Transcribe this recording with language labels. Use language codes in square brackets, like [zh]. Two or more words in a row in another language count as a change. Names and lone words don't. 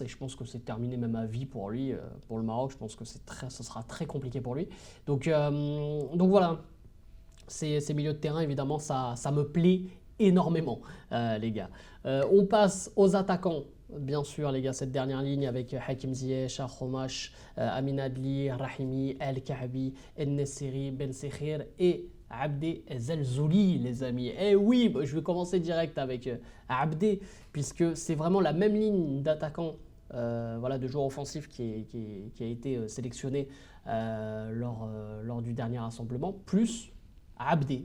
[fr] Et je pense que c'est terminé même à vie pour lui, pour le Maroc. Je pense que ce sera très compliqué pour lui. Donc voilà, ces milieux de terrain, évidemment, ça me plaît énormément, les gars. On passe aux attaquants. Bien sûr, les gars, cette dernière ligne avec Hakim Ziyech, Khomash, Amin Adli, Rahimi, El Kaabi, El Nesseri, Ben Sekhir et Abdé Zelzouli, les amis. Et oui, je vais commencer direct avec Abdé, puisque c'est vraiment la même ligne d'attaquants, voilà, de joueurs offensifs qui a été sélectionnée lors du dernier rassemblement, plus Abdé.